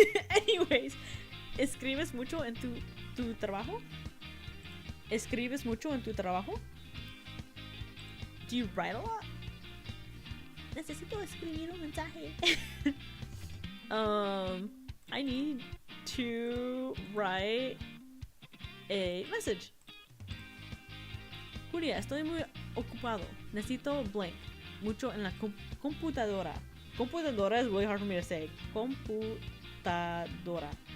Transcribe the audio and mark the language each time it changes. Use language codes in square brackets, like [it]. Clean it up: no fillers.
[es] Anyways, ¿escribes mucho en tu trabajo? ¿Escribes mucho en tu trabajo? Do you write a lot? Necesito escribir un mensaje. [en] I need to write a message. [es] Julia, estoy muy ocupado. Necesito blank. Mucho en la computadora. [en] Computadora is really hard for me to say. Computadora.